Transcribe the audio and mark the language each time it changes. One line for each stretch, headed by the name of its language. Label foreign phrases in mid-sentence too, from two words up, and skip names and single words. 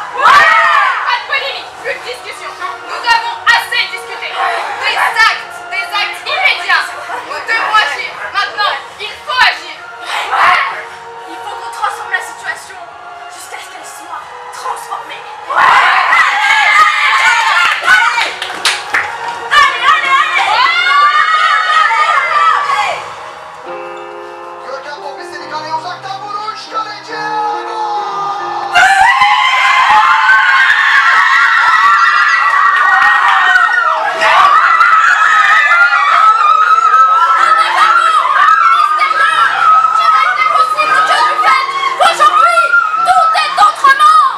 French: Pas de polémique, plus de discussion. Nous avons assez discuté. Des actes immédiats. Nous devons agir. Maintenant, il faut agir. Il faut qu'on transforme la situation jusqu'à ce qu'elle soit transformée.
Turkish: Görkem topu istedi kaleye uzaktan vuruş. Kaleci gol!
French: Aujourd'hui, tout est autrement.